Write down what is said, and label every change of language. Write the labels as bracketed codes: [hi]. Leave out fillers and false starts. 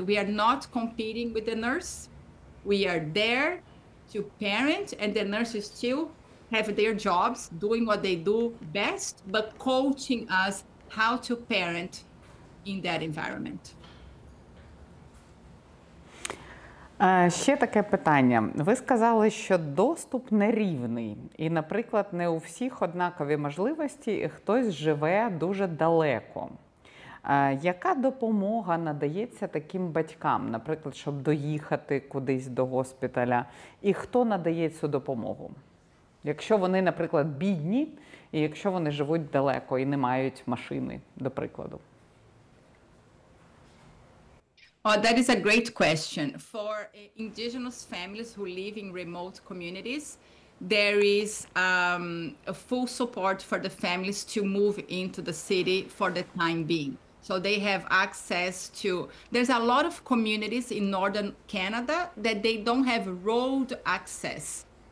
[en] We are not competing with the nurse. We are there to parent, and the nurses still have their jobs doing what they do best, but coaching us how to parent in that environment. [uk] Ще таке питання. Ви сказали, що доступ нерівний. І, наприклад, не у всіх однакові можливості, і хтось живе дуже далеко. Яка допомога надається таким батькам, наприклад, щоб доїхати кудись до госпіталя? І хто надає цю допомогу? Якщо вони, наприклад, бідні, і якщо вони живуть далеко і не мають машини, до прикладу. [en] Oh, that is a great question. For indigenous families who live in remote communities, there is a full support for the families to move into the city for the time being. So they have access to, there's a lot of communities in northern Canada that they don't have road access.